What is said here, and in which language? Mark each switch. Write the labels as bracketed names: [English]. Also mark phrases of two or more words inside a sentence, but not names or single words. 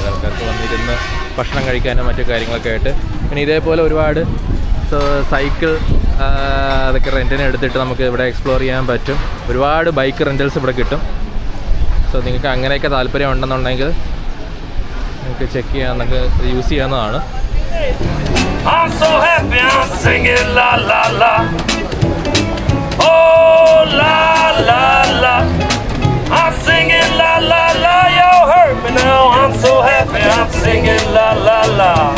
[Malayalam] ആൾക്കാർക്ക് വന്നിരുന്ന് ഭക്ഷണം കഴിക്കാനും മറ്റു കാര്യങ്ങളൊക്കെ ആയിട്ട്. പിന്നെ ഇതേപോലെ ഒരുപാട് സൈക്കിൾ അതൊക്കെ റെൻറ്റിന് എടുത്തിട്ട് നമുക്ക് ഇവിടെ എക്സ്പ്ലോർ ചെയ്യാൻ പറ്റും. ഒരുപാട് [English] bike rentals [Malayalam] ഇവിടെ കിട്ടും. സോ നിങ്ങൾക്ക് അങ്ങനെയൊക്കെ താല്പര്യം ഉണ്ടെന്നുണ്ടെങ്കിൽ നിങ്ങൾക്ക് ചെക്ക് ചെയ്യാൻ, നിങ്ങൾക്ക് യൂസ് ചെയ്യാവുന്നതാണ്. [English] I'm so happy I'm singing la la la. Oh la la la. I'm singing la la la. You hurt me now. I'm so happy I'm singing la la la.